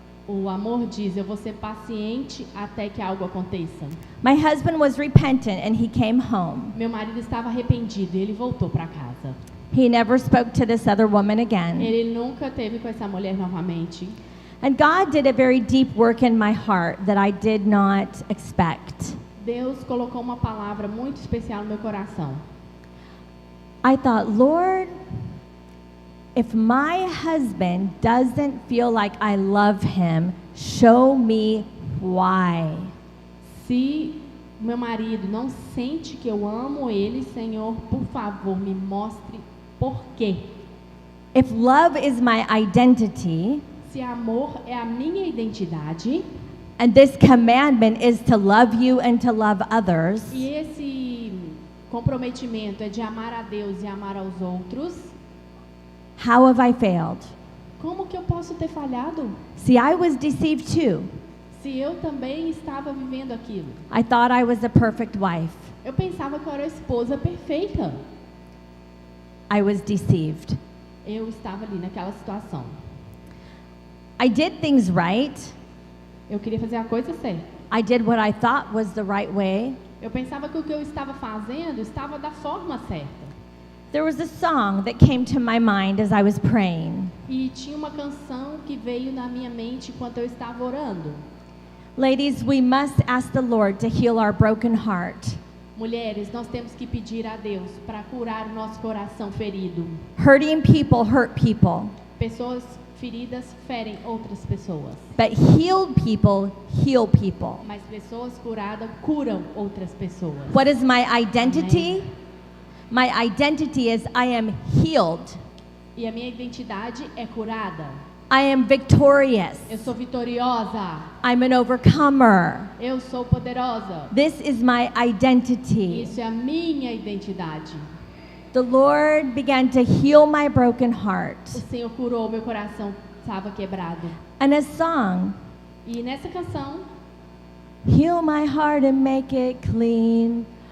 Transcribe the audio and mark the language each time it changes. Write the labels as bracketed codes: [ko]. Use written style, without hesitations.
[pt] O amor diz, eu vou ser paciente até que algo aconteça. [en] My husband was repentant and he came home. [pt] Meu marido estava arrependido e ele voltou para casa. [en] He never spoke to this other woman again. [pt] Ele nunca teve com essa mulher novamente. [en] And God did a very deep work in my heart that I did not expect. [pt] Deus colocou uma palavra muito especial no meu coração. [en] I thought, Lord, if my husband doesn't feel like I love him, show me why. [pt] Se meu marido não sente que eu amo ele, Senhor, por favor, me mostre por quê. [en] If love is my identity, [pt] Se amor é a minha identidade, [en] and this commandment is to love you and to love others, [pt] e esse comprometimento é de amar a Deus e amar aos outros, [en] how have I failed? [pt] como que eu posso ter falhado? [en] See, I was deceived too. [pt] Se eu também estava vivendo aquilo. [en] I thought I was a perfect wife. [pt] Eu pensava que eu era a esposa perfeita. [en] I was deceived. [pt] Eu estava ali naquela situação. [en] I did things right. [pt] Eu queria fazer a coisa certa. [en] I did what I thought was the right way. [pt] Eu pensava que o que eu estava fazendo estava da forma certa. [en] There was a song that came to my mind as I was praying. [pt] E tinha uma canção que veio na minha mente enquanto eu estava orando. [en] Ladies, we must ask the Lord to heal our broken heart. [pt] Mulheres, nós temos que pedir a Deus para curar o nosso coração ferido. [en] Hurting people hurt people, [pt] Pessoas feridas ferem outras pessoas. [en] but healed people heal people. [pt] Mas pessoas curadas curam outras pessoas. [en] What is my identity? My identity is I am healed. [pt] E a minha identidade é curada. [en] I am victorious. [pt] Eu sou vitoriosa. [en] I'm an overcomer. [pt] Eu sou poderosa. [en] This is my identity. [pt] Isso é a minha identidade. [en] The Lord began to heal my broken heart. [pt] O Senhor curou meu coração, estava quebrado. [en] And a song, [pt] E nessa canção, [en] heal my heart and make it clean.